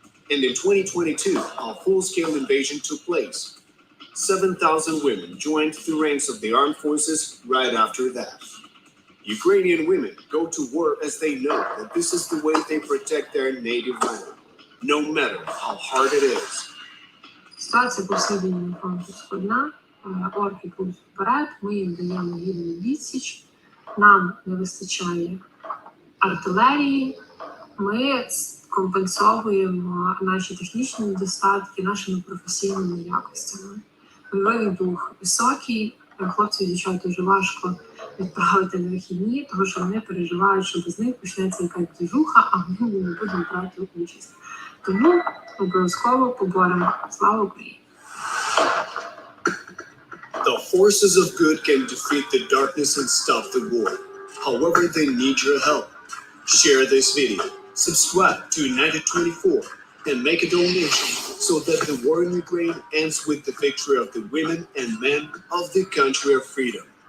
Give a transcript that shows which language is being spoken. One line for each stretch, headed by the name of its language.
English: And in 2022, a full-scale invasion took place. 7,000 women joined the ranks of the armed forces right after that. Ukrainian women go to war as they know that this is the way they protect their native land, no matter how hard it is.
Ukrainian: Ситуація по всій лінії фронту складна. Орки йдуть вперед, ми їм даємо гідну відсіч. Нам не вистачає артилерії. Ми компенсовуємо наші технічні недостатки нашими професійними якостями. Бойовий дух високий. Хлопців і дівчат дуже важко відправити на вихідні, тому що вони переживають, що без них почнеться якась двіжуха, а ми не будемо брати участь. Тому обов'язково поборемо. Слава Україні!
English: The forces of good can defeat the darkness and stop the war. However, they need your help. Share this video, subscribe to United 24, and make a donation so that the war in Ukraine ends with the victory of the women and men of the country of freedom.